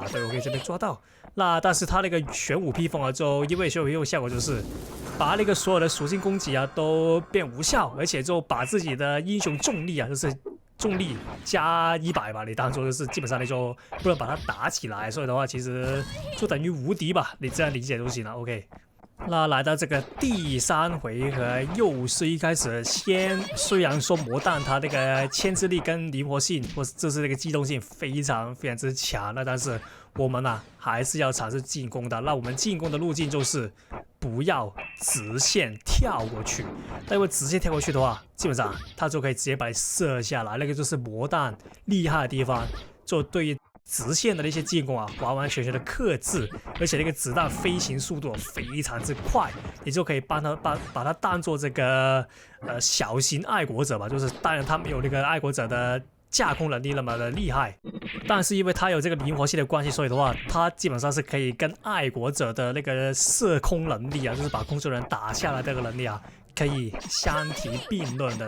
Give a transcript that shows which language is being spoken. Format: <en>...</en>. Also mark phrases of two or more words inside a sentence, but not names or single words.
<zh>对，我可以這邊抓到。那但是他那個玄武披風啊，就因為玄武披風效果就是把那個所有的屬性攻擊啊都變無效，而且就把自己的英雄重力啊，就是重力加100吧，你當做就是基本上你就不能把它打起來，所以的話其實就等於無敵吧，你這樣理解就行了。OK， 那來到這個第3回合，又是一開始先，雖然說魔彈它那個牽制力跟靈活性，或者就是那個機動性非常之強，那但是我們啊還是要嘗試進攻的。那我們進攻的路徑就是不要直線跳過去，那因為直線跳過去的話，基本上它就可以直接把你射下來，那個就是魔彈厲害的地方，就對於直線的那些进攻啊，完全的克制，而且那個子彈飛行速度非常之快，你就可以把它當做這個小型愛國者吧，就是當然它沒有那個愛國者的架空能力那麼的厲害，但是因為它有這個靈活性的關係，所以的話，它基本上是可以跟愛國者的那個射空能力啊，就是把空中人打下來這個能力啊， 可以相提並論的。</zh>